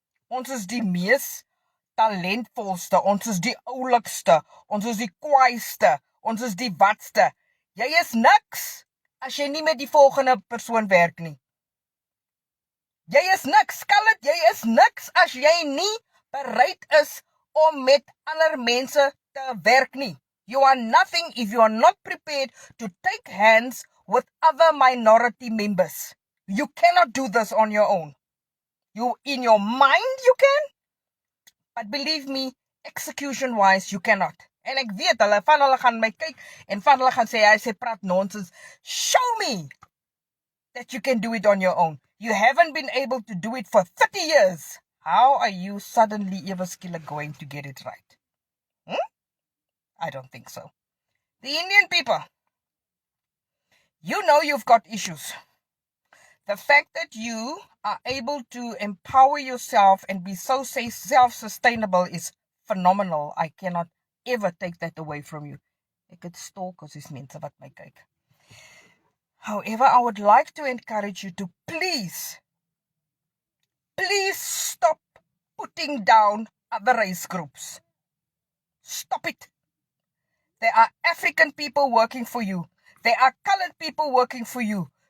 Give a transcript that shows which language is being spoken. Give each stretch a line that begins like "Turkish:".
Afrikaans: Ons is die mees talentvolste, ons is die oulikste, ons is die kwaaiste, ons is die watste. Jy is niks as jy nie met die volgende persoon werk nie. Jy is niks, colored, jy is niks as jy nie bereid is om met ander mense te werk nie.
English: You are nothing if you are not prepared to take hands with other minority members. You cannot do this on your own. In your mind you can, but believe me, execution-wise you cannot.
Afrikaans: En ek weet, van hulle gaan my kyk, en van hulle gaan sê, hy sê praat nonsense.
English: Show me that you can do it on your own. You haven't been able to do it for 30 years. How are you suddenly ever skilled going to get it right? I don't think so. The Indian people, you know you've got issues. The fact that you are able to empower yourself and be so self-sustainable is phenomenal. I cannot ever take that away from you.
Afrikaans: Ek het stalk as is mense wat my kyk.
English: However, I would like to encourage you to please stop putting down other race groups. Stop it. There are African people working for you. There are colored people working for you.